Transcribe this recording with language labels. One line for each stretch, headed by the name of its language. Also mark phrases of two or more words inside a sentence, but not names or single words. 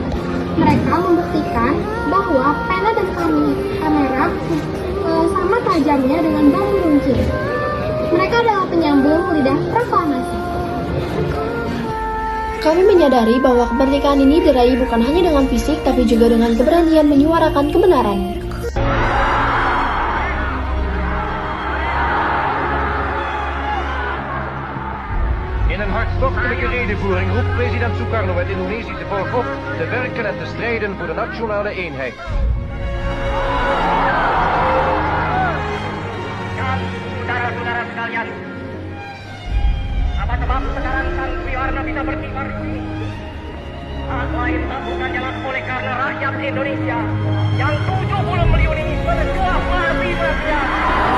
Indonesian: Mereka membuktikan bahwa pena dan kamera sama tajamnya dengan bambu runcing. Mereka adalah penyambung lidah proklamasi. Kami menyadari bahwa kemerdekaan ini diraih bukan hanya dengan fisik, tapi juga dengan keberanian menyuarakan kebenaran.
Dutch: In een hartstochtelijke redevoering roept president Soekarno het Indonesische volk op te werken en te strijden voor de nationale eenheid.
Indonesian: Saudara-saudara sekalian, apa sebab sekarang Sang Soeharto bisa berkibar di sini? Hal lain tak bukan jalan oleh karena rakyat Indonesia yang 70 miliar ini berjuang mati berjuang.